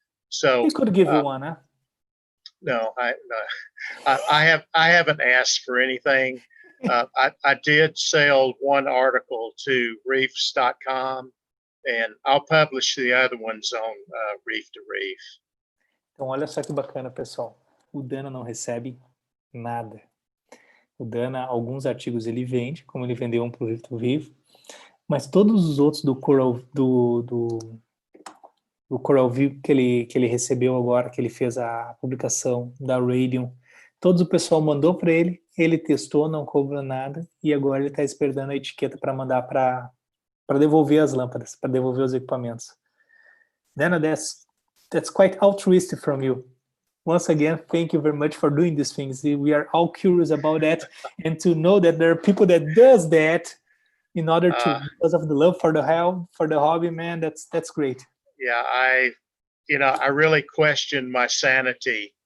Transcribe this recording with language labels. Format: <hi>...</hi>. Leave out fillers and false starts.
<en>So he could give you one, huh? No, I haven't asked for anything. I did sell one article to reefs.com, and I'll publish the other ones on Reef to Reef.</en> <pt>Então, olha só que bacana, pessoal. O Dana não recebe nada. O Dana, alguns artigos ele vende, como ele vendeu um para o Reef to Reef, mas todos os outros do Coral View que ele recebeu agora, que ele fez a publicação da Radium, todos o pessoal mandou para ele, ele testou, não cobrou nada, e agora ele está esperando a etiqueta para mandar para devolver as lâmpadas, para devolver os equipamentos.</pt> <en>Dana, that's quite altruistic from you. Once again, thank you very much for doing these things. We are all curious about that, and to know that there are people that does that in order to, because of the love for the hobby, man, that's great. Yeah, I really question my sanity</en>